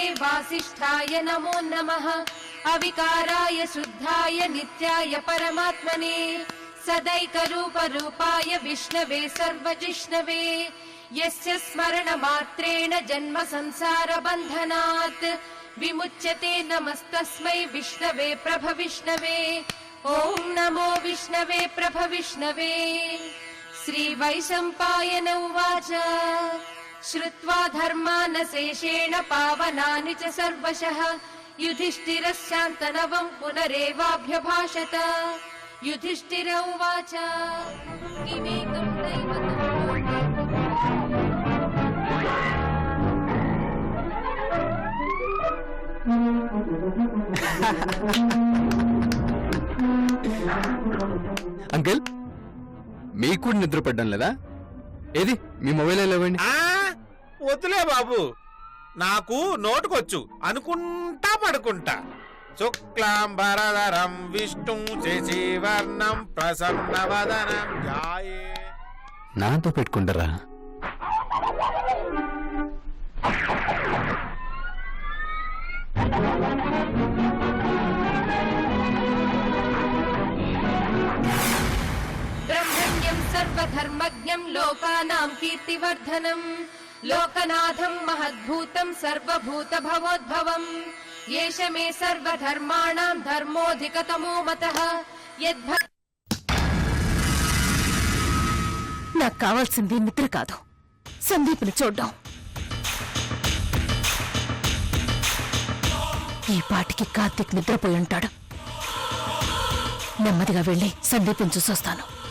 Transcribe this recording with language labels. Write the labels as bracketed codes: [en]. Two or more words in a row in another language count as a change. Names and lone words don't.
[sa] वासिष्ठाय नमो नमः अविकाराय शुद्धाय नित्याय परमात्मने सदैकरूप रूपाय विष्णवे सर्वजिष्णवे यस्य स्मरण मात्रेण जन्म संसार बन्धनात् विमुच्यते नमस्तस्मै विष्णवे प्रभ विष्णवे ओं नमो विष्णवे प्रभ विष्णवे. श्री वैशम्पायन उवाच श्रुत्वा धर्मानशेषेण पावनानि च सर्वशः युधिष्ठिरश्शान्तनवम् पुनरेवाभ्यभाषत युधिष्ठिर उवाच किमेकं [te] అంకిల్ మీకు కూడా నిద్ర పడ్డం లేదా? ఏది మీ మొబైల్ ఇవ్వండి. వద్దులే బాబు, నాకు నోటుకొచ్చు అనుకుంటా పడుకుంటా. [sa] शुक्लाम्बरधरं विष्णु शशिवर्णं प्रसन्नवदनं ध्याये. [te] నాతో పెట్టుకుంటారా? [sa] ब्रह्मण्यं सर्वधर्मज्ञं लोकानां कीर्तिवर्धनम् लोकनाथं महद्भूतं सर्वभूतभवोद्भवम् येष मे सर्वधर्माणां धर्मोऽधिकतमो मतः यद्भ [te] నాకు కావాల్సింది నిద్ర కాదు, సందీప్ని చూడ్డం. ఈ పాటికి కార్తీక్ నిద్రపోయి ఉంటాడు. నెమ్మదిగా వెళ్ళి సందీప్ని చూసొస్తాను.